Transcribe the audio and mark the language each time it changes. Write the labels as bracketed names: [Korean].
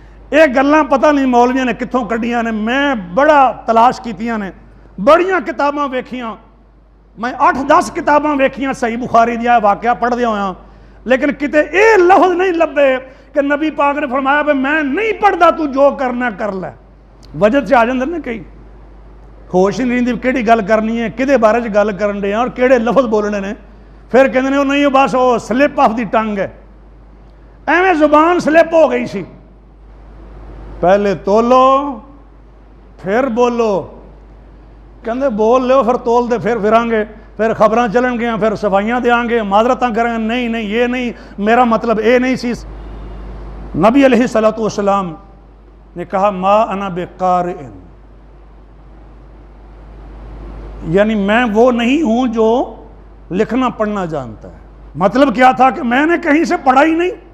[Punjabi] یہ گلاں پتہ نہیں مولویاں نے کتھوں کڈیاں نے. میں بڑا تلاش کیتیاں نے، بڑیاں کتاباں ویکھیاں، میں 8-10 کتاباں ویکھیاں صحیح بخاری دیا واقعہ پڑھ دیا ہویا، لیکن کتے اے لفظ نہیں لبے کہ نبی پاک نے فرمایا کہ میں نہیں پڑھدا، تو جو کرنا کر لے. وجد سے آ جاندے نے کئی ہوش ہی نہیں رہندی کیڑی گل کرنی ہے، کدے بارے چ گل کرن دے اور کیڑے لفظ بولنے نے. پھر کہندے نے نہیں بس وہ [English] slip of the tongue [Punjabi] ہے، ایویں زبان سلپ ہو گئی سی. پہلے تولو پھر بولو، کہندے بول لو پھر تول دے پھر پھران گے، پھر خبراں چلن گے، پھر صفائیاں دیاں گے، معذرتاں کریں گے. نہیں یہ نہیں، میرا مطلب اے نہیں سی. [Urdu] نبی علیہ الصلوۃ والسلام نے کہا [Arabic] ما انا بقارئ، [Urdu] یعنی میں وہ نہیں ہوں جو لکھنا پڑھنا جانتا ہے. مطلب کیا تھا کہ میں نے کہیں سے پڑھا ہی نہیں.